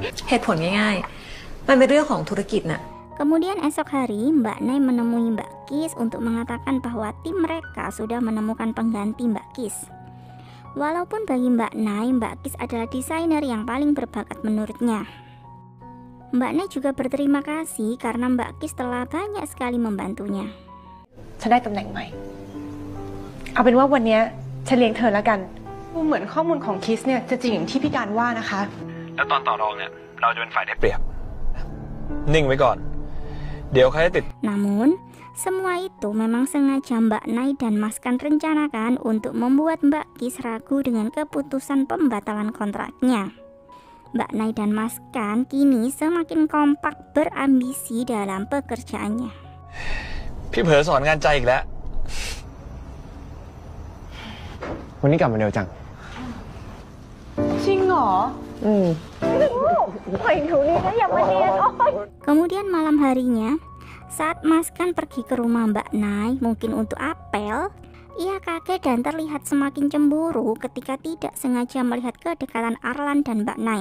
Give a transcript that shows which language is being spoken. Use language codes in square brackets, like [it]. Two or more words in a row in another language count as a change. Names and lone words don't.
[th] เหตุผลง่ายๆ มันเป็นเรื่องของธุรกิจน่ะ [id] Kemudian esok hari, Mbak Nay menemui Mbak Kis untuk mengatakan bahwa tim mereka sudah menemukan pengganti Mbak Kis. Walaupun bagi Mbak Nay, Mbak Kis adalah desainer yang paling berbakat menurutnya. Mbak Nay juga berterima kasih karena Mbak Kis telah banyak sekali membantunya. [th] ฉันได้ตำแหน่งใหม่ เอาเป็นว่าวันนี้ฉันเลี้ยงเธอแล้วกันดูเหมือนข้อมูลของคิสเนี่ยจะจริงอย่างที่พี่การว่านะคะ แล้วตอนต่อรองเนี่ยเราจะเป็นฝ่ายได้เปรียบ นิ่งไว้ก่อน เดี๋ยวใครจะติด [id] Namun, semua itu memang sengaja Mbak Nay dan Mas Kan rencanakan untuk membuat Mbak Kis ragu dengan keputusan pembatalan kontraknya. Mbak Nay dan Mas Kan kini semakin kompak berambisi dalam pekerjaannya. [th] พี่เผลอสอนงานใจอีกแล้ว วันนี้กลับมาเร็วจัง จริงเหรอ [id] Kemudian malam harinya, saat Mas Kan pergi ke rumah Mbak Nay mungkin untuk apel, ia kaget dan terlihat semakin cemburu ketika tidak sengaja melihat kedekatan Arlan dan Mbak Nay.